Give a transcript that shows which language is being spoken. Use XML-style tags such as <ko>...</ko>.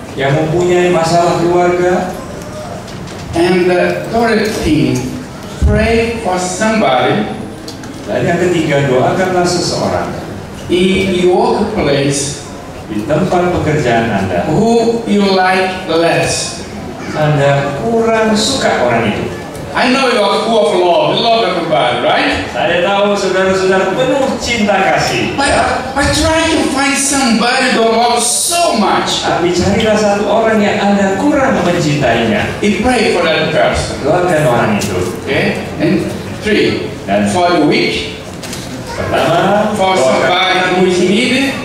<id>yang mempunyai masalah keluarga.</id> <en>And the third thing, pray for somebody</en> <id>Dan yang ketiga, doakanlah seseorang</id> <en>in your workplace</en> <id>di tempat pekerjaan Anda.</id> <en>who you like less.</en> <id>Anda kurang suka orang itu.</id> <en>I know you are full of love. You love everybody, right?</en> <id>Saya tahu saudara-saudara penuh cinta kasih.</id> <en>But try to find somebody who loves so much.</en> <id>Tapi carilah satu orang yang Anda kurang mencintainya.</id> <en>You pray for that person.</en> <id>Doakan orang itu.</id> <en>Okay? And 3,</en> <id>Dan</id> <en>for the week,</en> <id>pertama,</id> <en>for somebody who is needed,</en>